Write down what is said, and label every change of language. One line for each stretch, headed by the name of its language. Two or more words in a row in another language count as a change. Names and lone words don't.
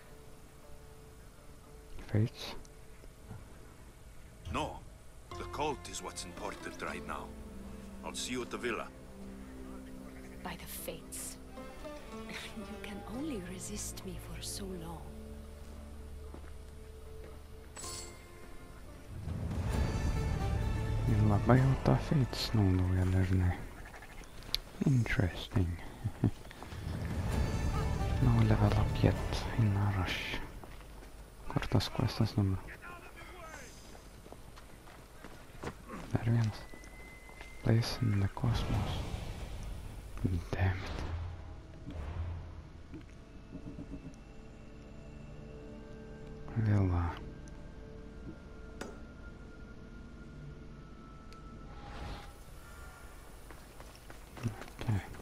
English: Fates? No. The cult is what's important right now. I'll see you at the villa. By the fates. You can only resist me for so long.
Lithuanian: Labai jau tą fates naudoja dažnai.
English: Interesting. No level up yet in a rush.
Lithuanian: Kur tas questas dabar? Dar vienas.
English: Place in the cosmos. Damn it. Villa. Okay.